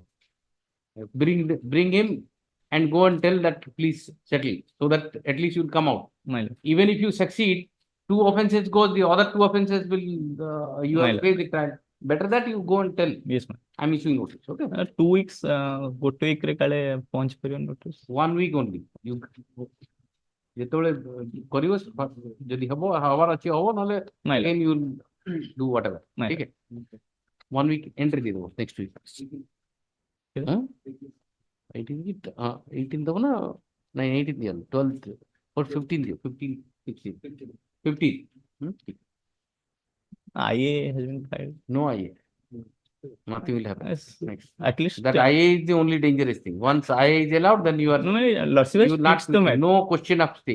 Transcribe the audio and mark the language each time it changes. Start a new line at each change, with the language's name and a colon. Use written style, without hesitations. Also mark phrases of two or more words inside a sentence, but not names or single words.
English: Bring him and go and tell that please settle, so that at least you'll come out. Even if you succeed, 2 offenses goes, the other 2 offenses will you have to pay the trial. Better that you go and tell. Yes, ma'am. I'm issuing notice. Okay. 2 weeks.
Odia: ଗୋଟେ week ରେ କାଳେ ପହଞ୍ଚି ପାରିବ notice.
English: 1 week only. You
Odia: ଯେତେବେଳେ କରିବ ଯଦି ହବ ହବାର ଅଛି ହବ ନହେଲେ
English: then you will do whatever.
Hindi: ठीक है.
Odia: 1
English: week entry
Odia: ଦେଇଦେବ
English: next week.
Odia: 18 ଦବ ନା 18 ଦିଅ 12th or 15 ଦିଅ 15
English: IA has been filed. No IA. Nothing will happen. Next. At least that IA is the only dangerous thing. Once IA is allowed, then you are no, you will not no question of stay.